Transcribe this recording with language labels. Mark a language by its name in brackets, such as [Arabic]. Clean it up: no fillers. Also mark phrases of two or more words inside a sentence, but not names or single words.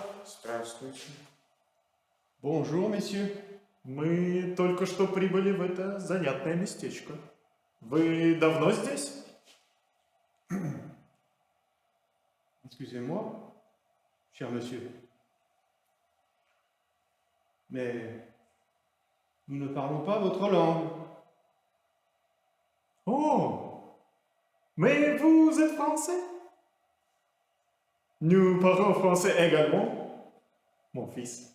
[Russian] Здравствуйте. [French] Bonjour, messieurs. [Russian] Мы только что прибыли в это занятное местечко. Вы давно здесь? [French] Excusez-moi, cher monsieur. Mais nous ne parlons pas votre langue. Oh! Mais vous êtes français? Nous parlons français également, mon fils.